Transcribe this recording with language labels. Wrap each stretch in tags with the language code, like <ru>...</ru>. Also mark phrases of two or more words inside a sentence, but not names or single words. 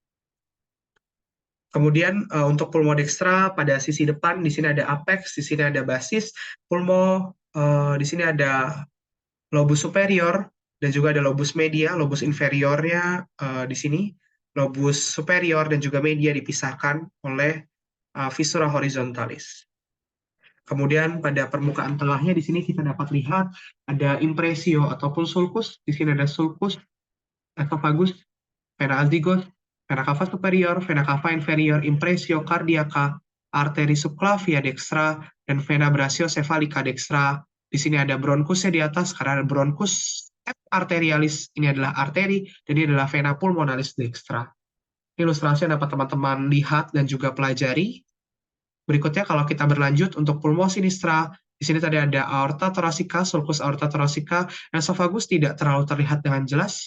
<id>Kemudian untuk pulmo dextra pada sisi depan di sini ada apex, di sini ada basis, pulmo di sini ada lobus superior dan juga ada lobus media, lobus inferiornya di sini. Lobus superior dan juga media dipisahkan oleh visura horizontalis. Kemudian pada permukaan tengahnya di sini kita dapat lihat ada impresio ataupun sulcus. Di sini ada sulcus esophagus, vena azigoth, vena cava superior, vena cava inferior, impresio cardiaca, arteri subclavia dextra, dan vena brachiocephalica dextra. Di sini ada bronkusnya di atas karena ada bronkus arterialis, ini adalah arteri, dan ini adalah vena pulmonalis dextra. Ilustrasi yang dapat teman-teman lihat dan juga pelajari. Berikutnya kalau kita berlanjut untuk pulmo sinistra, di sini tadi ada aorta thoracika, sulcus aorta thoracika, esophagus tidak terlalu terlihat dengan jelas.</id>